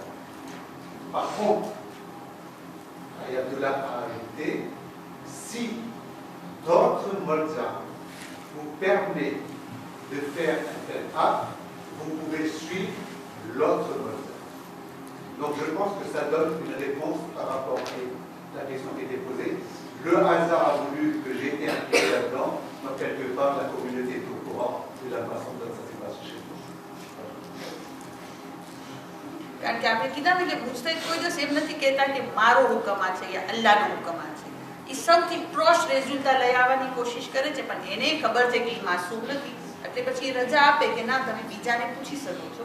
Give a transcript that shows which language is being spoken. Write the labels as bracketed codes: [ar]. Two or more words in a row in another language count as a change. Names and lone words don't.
[fr] Par contre, l'ayatollah a ajouté, si d'autres moldas vous permettent de faire un tel acte, vous pouvez suivre l'autre modèle. Donc je pense que ça donne une réponse par rapport à la question qui était posée. Le hasard a voulu que j'ai été impliqué là-dedans, donc quelque part la communauté est au courant de la façon dont ça s'est passé chez nous. [gu] કારણ કે આપણે કીધા ને કે મુજતહિદ કોઈ દિવસ એમ નથી કહેતા કે મારો હુકમ આ છે યા અલ્લાહનો હુકમ આ છે. એ સૌથી પ્રોશ રેઝલ્ટ લઈ આવવાની કોશિશ કરે છે, પણ એને ખબર છે કે એ માસૂમ નથી, એટલે પછી એ રજા આપે કે ના તમે બીજાને પૂછી શકો છો.